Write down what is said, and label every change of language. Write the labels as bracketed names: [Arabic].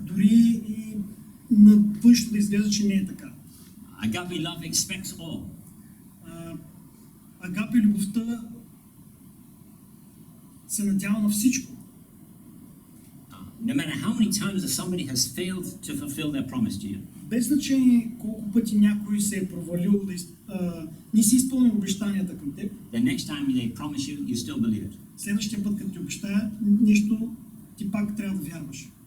[Bulgarian] Дори и на външно да изглежда, че не е така. [English] Agape love expects all. [Bulgarian] Агапе любовта се надява на всичко. [English] No matter how many times somebody has failed to fulfill their promise to you. [Bulgarian] Без значение колко пъти някой се е провалил да не си изпълнил обещанията към теб. [English] The next time they promise you, you still believe it. [Bulgarian] Следващия път, като ти обещая нещо, ти пак трябва да вярваш.